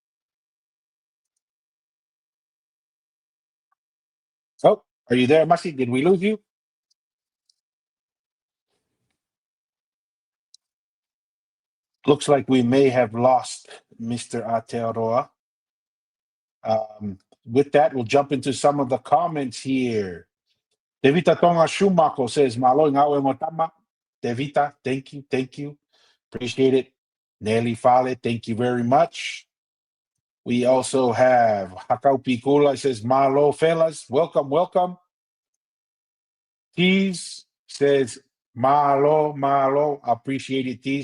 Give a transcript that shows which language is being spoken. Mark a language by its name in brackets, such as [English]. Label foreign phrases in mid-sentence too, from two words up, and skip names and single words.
[English] Oh, are you there, Masi? Did we lose you? Looks like we may have lost Mr. Aotearoa. With that, we'll jump into some of the comments here. Devita Tonga Shumako says, [Tongan] Malo ngawe motama. [English] Devita, thank you, thank you. Appreciate it. Nelly Fale, thank you very much. We also have Hakau Pikula says, Malo fellas, welcome, welcome. Tees says, [Tongan] Malo, Malo, [English] appreciate it, Tees.